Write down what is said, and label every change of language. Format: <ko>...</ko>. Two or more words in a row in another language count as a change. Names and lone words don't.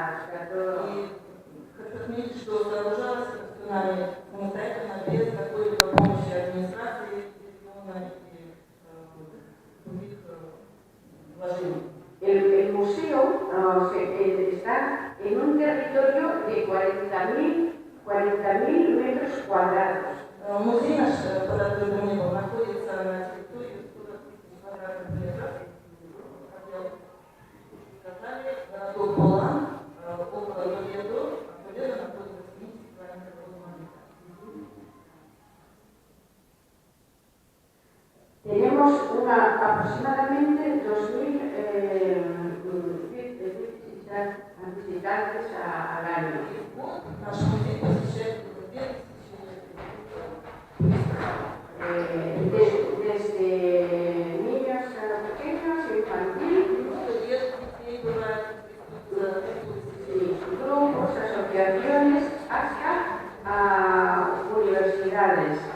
<es>O sea, todo.</es> <ru>И хочу отметить, что сооружалось нами самостоятельно, без какой-либо помощи администрации, региона и других вложений.</ru> <es>El museo está en un territorio de 40.000 metros cuadrados.</es> <ru>Музей наш, под открытым небом, находится на территории 40 000 квадратных метров. Как сказали, городок Полан, около Толедо, Толедо находится в 70 километров от Москвы.</ru> <es>Tenemos aproximadamente 2.000 visitantes al año.</es> <ru>Наш музей посещает около 2000</ru> <es>desde niños pequeños, infantil, grupos, asociaciones, hasta universidades.</es>